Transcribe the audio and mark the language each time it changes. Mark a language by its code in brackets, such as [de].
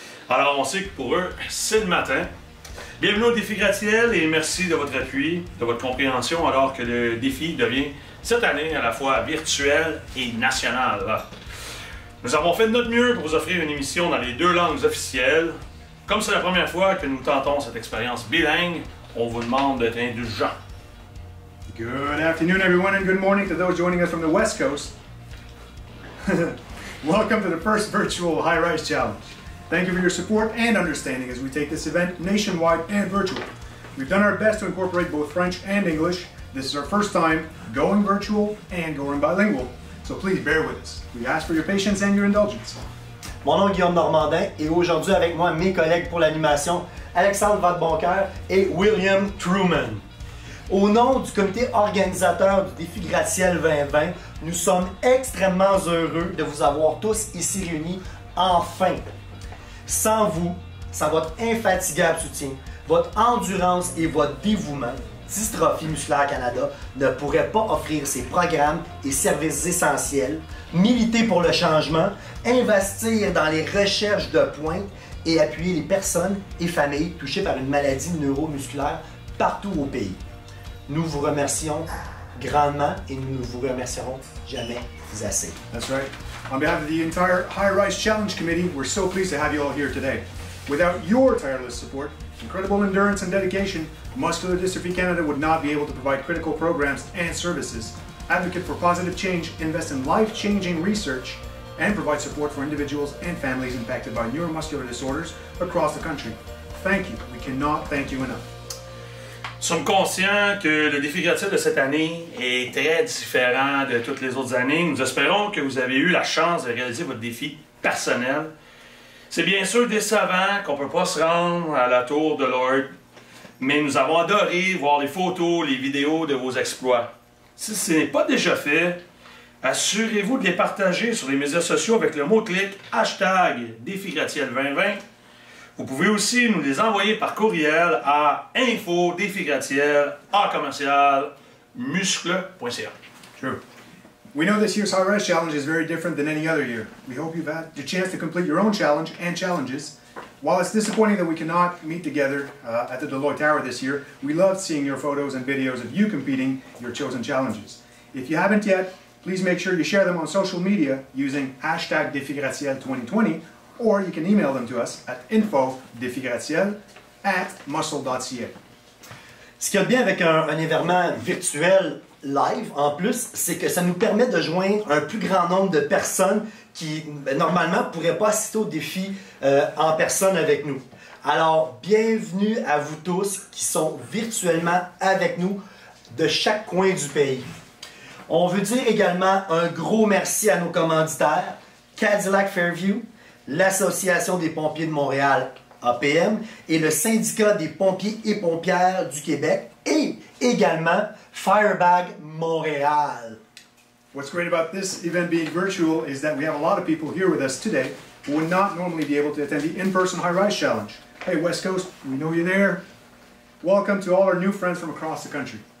[fr] Alors on sait que pour eux, c'est le matin. Bienvenue au défi Gratiel et merci de votre appui, de votre compréhension alors que le défi devient cette année à la fois virtuel et national. Nous avons fait de notre mieux pour vous offrir une émission dans les deux langues officielles. Comme c'est la première fois que nous tentons cette expérience bilingue, on vous demande d'être indulgent. [en] Good afternoon, everyone, and good morning to those joining us from the West Coast. Welcome to the first virtual High Rise Challenge. Thank you for your support and understanding as we take this event nationwide and virtual. We've done our best to incorporate both French and English. This is our first time going virtual and going bilingual, so please bear with us. We ask for your patience and your indulgence. [fr] Mon nom est Guillaume Normandin et aujourd'hui avec moi mes collègues pour l'animation Alexandre Vadeboncoeur et William Truman. Au nom du comité organisateur du défi Gratiel 2020, nous sommes extrêmement heureux de vous avoir tous ici réunis enfin. Sans vous, sans votre infatigable soutien, votre endurance et votre dévouement, Dystrophie Musculaire Canada ne pourrait pas offrir ses programmes et services essentiels, militer pour le changement, investir dans les recherches de pointe et appuyer les personnes et familles touchées par une maladie neuromusculaire partout au pays. Nous vous remercions grandement et nous ne vous remercierons jamais assez. [en] That's right. On behalf of the entire High Rise Challenge Committee, we're so pleased to have you all here today. Without your tireless support, incredible endurance and dedication, Muscular Dystrophy Canada would not be able to provide critical programs and services, advocate for positive change, invest in life-changing research, and provide support for individuals and families impacted by neuromuscular disorders across the country. Thank you. We cannot thank you enough. [fr] Nous sommes conscients que le défi Gratiel de cette année est très différent de toutes les autres années. Nous espérons que vous avez eu la chance de réaliser votre défi personnel. C'est bien sûr décevant qu'on ne peut pas se rendre à la tour de Lord, mais nous avons adoré voir les photos, les vidéos de vos exploits. Si ce n'est pas déjà fait, assurez-vous de les partager sur les médias sociaux avec le mot-clic #défi Gratiel 2020. Vous pouvez aussi nous les envoyer par courriel à info-muscle.ca. [en] True. We know this year's High Rise Challenge is very different than any other year. We hope you've had the chance to complete your own challenge and challenges. While it's disappointing that we cannot meet together at the Deloitte Tower this year, we love seeing your photos and videos of you completing your chosen challenges. If you haven't yet, please make sure you share them on social media using #DéfiGratiel2020, or you can email them to us at info-defigratiel@muscle.ca. [fr] Ce qu'il y a de bien avec un événement virtuel live, en plus, c'est que ça nous permet de joindre un plus grand nombre de personnes qui, normalement, ne pourraient pas assister au défi en personne avec nous. Alors, bienvenue à vous tous qui sont virtuellement avec nous de chaque coin du pays. On veut dire également un gros merci à nos commanditaires, Cadillac Fairview, l'Association des pompiers de Montréal, APM, et le Syndicat des pompiers et pompières du Québec, et également Firebag Montréal. [en] What's great about this event being virtual is that we have a lot of people here with us today who would not normally be able to attend the in-person High Rise Challenge. Hey West Coast, we know you're there. Welcome to all our new friends from across the country.